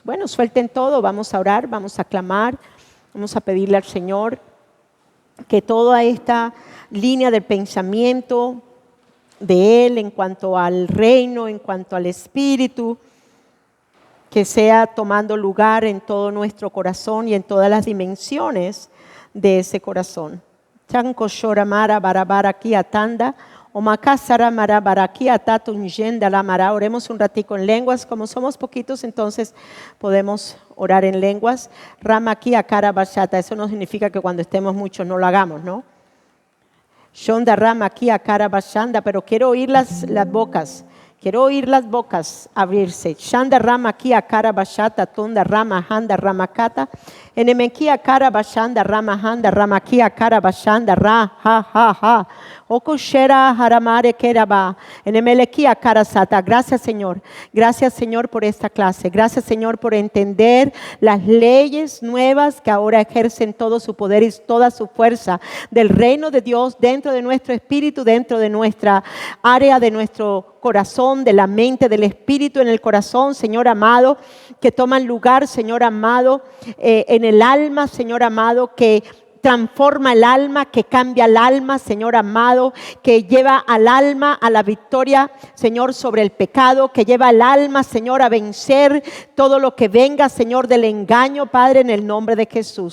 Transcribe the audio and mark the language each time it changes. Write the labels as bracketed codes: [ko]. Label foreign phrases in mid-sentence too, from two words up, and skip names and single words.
[es] Bueno, suelten todo, vamos a orar, vamos a clamar, vamos a pedirle al Señor que toda esta línea de pensamiento de Él en cuanto al reino, en cuanto al Espíritu, que sea tomando lugar en todo nuestro corazón y en todas las dimensiones de ese corazón. Chanko shoramara barabara atanda o makasara marabarakia tatun yenda la mara. Oremos un ratico en lenguas, como somos poquitos, entonces podemos orar en lenguas. Ramaki akara bashata, eso no significa que cuando estemos muchos no lo hagamos, ¿no? Shonda ramaki akara bashanda, pero quiero oír las bocas. Quiero oír las bocas abrirse. Shanda rama kia kara bashata tunda rama handa ramakata. Enemekia kara bashanda rama handa ramakia kara bashanda ra ha ha ha. Okushera haramare keraba. Enemelekia kara sata. Gracias, Señor. Gracias, Señor, por esta clase. Gracias, Señor, por entender las leyes nuevas que ahora ejercen todo su poder y toda su fuerza del reino de Dios dentro de nuestro espíritu, dentro de nuestra área, de nuestro corazón, de la mente, del espíritu en el corazón, Señor amado, que toman lugar, Señor amado, en el alma, Señor amado, que transforma el alma, que cambia el alma, Señor amado, que lleva al alma a la victoria, Señor, sobre el pecado, que lleva al alma, Señor, a vencer todo lo que venga, Señor, del engaño, Padre, en el nombre de Jesús.